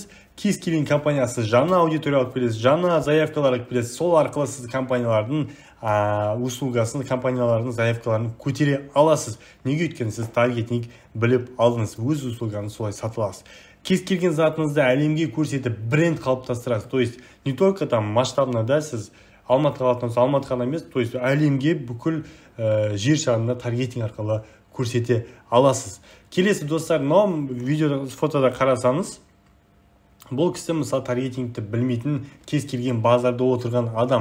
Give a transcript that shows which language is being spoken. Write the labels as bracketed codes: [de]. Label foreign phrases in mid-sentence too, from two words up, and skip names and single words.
[kk] Кез келген компаниясы жаңа аудитория алып келесіз, жаңа заявкалар алып келесіз. Сол арқылы сіз компаниялардың услугасын, компаниялардың заявкаларын көтере аласыз. Неге? Өйткені сіз таргетинг біліп алдыңыз, өз услуганы солай сатып аласыз. Кез келген затыңызды әлемге көрсетіп бренд қалыптастырасыз. [ru] То есть не только там масштабно, [kk] да, сіз Алматыға алатынсыз, Алматы ғана емес, [ru] то есть [kk] әлемге бүкіл жер шарында таргетинг арқылы көрсете аласыз. Келесі достар, мынау видеода, фотода қарасаңыз, бұл кісі мысалы таргетингті білмейтін кез келген базарда отырған адам.